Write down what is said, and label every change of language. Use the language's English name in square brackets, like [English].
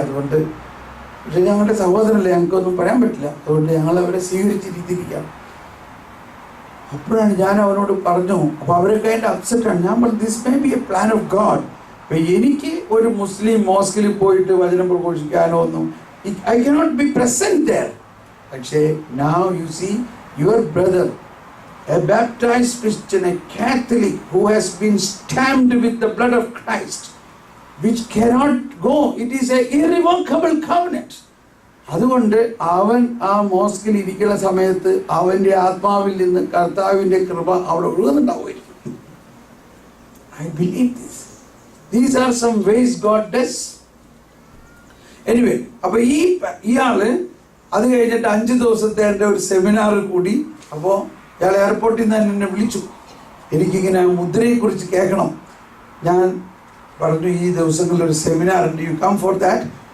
[Malayalam] അതുകൊണ്ട് പക്ഷേ ഞങ്ങളുടെ സഹോദരനല്ലേ, ഞങ്ങൾക്കൊന്നും പറയാൻ പറ്റില്ല. അതുകൊണ്ട് ഞങ്ങൾ അവരെ സ്വീകരിച്ചിരിക്കാം. അപ്പോഴാണ് ഞാൻ അവനോട് പറഞ്ഞു. അപ്പോൾ അവരൊക്കെ അതിൻ്റെ അപ്സെറ്റാണ്. ഞാൻ പറഞ്ഞു, [English] This may be a plan of God. [Malayalam] അപ്പം എനിക്ക് ഒരു മുസ്ലിം മോസ്കിൽ പോയിട്ട് വചനം പ്രഘോഷിക്കാനോ ഒന്നും [English] I cannot be present there. [Malayalam] പക്ഷേ [English] now you see your brother, a baptized Christian, a Catholic who has been stamped with the blood of Christ, which cannot go. It is a irrevocable covenant. [Malayalam] അതുകൊണ്ട് അവൻ ആ മോസ്കിൽ ഇരിക്കുന്ന സമയത്ത് അവൻ്റെ ആത്മാവിൽ നിന്ന് കർത്താവിൻ്റെ കൃപ അവിടെ ഒഴുകുന്നുണ്ടാവുമായിരിക്കും. [English] I believe this. These are some ways God does. [Malayalam] Anyway, അപ്പൊ ഇയാള് അത് കഴിഞ്ഞിട്ട് 5 ദിവസത്തെ എൻ്റെ ഒരു സെമിനാർ കൂടി. അപ്പോൾ ഇയാൾ എയർപോർട്ടിൽ നിന്ന് എന്നെ വിളിച്ചു, എനിക്കിങ്ങനെ മുദ്രയെ കുറിച്ച് കേൾക്കണം. ഞാൻ പറഞ്ഞു, ഈ ദിവസങ്ങളിൽ ഒരു സെമിനാർ ഉണ്ട്, [English] You come for that.